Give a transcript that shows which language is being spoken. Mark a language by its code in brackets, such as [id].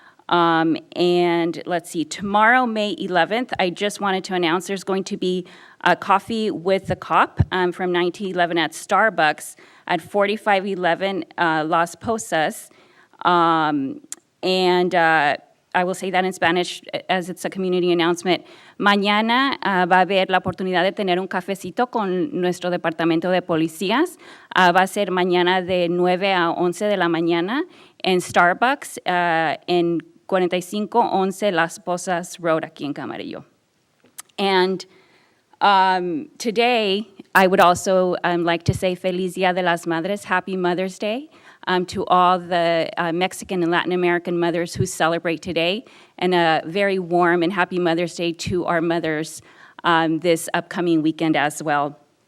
[en] And let's see, tomorrow, May 11th, I just wanted to announce there's going to be a coffee with the cop from 9 to 11 at Starbucks at 4511 Las Posas. And I will say that in Spanish as it's a community announcement. [es] Mañana va a haber la oportunidad de tener un cafecito con nuestro departamento de policías. Va a ser mañana de 9 a 11 de la mañana en Starbucks en 4511 Las Posas Road aquí en Camarillo. [en] And today, I would also like to say [es] Feliz Día de las Madres, [en] Happy Mother's Day. To all the Mexican and Latin American mothers who celebrate today, and a very warm and happy Mother's Day to our mothers this upcoming weekend as well.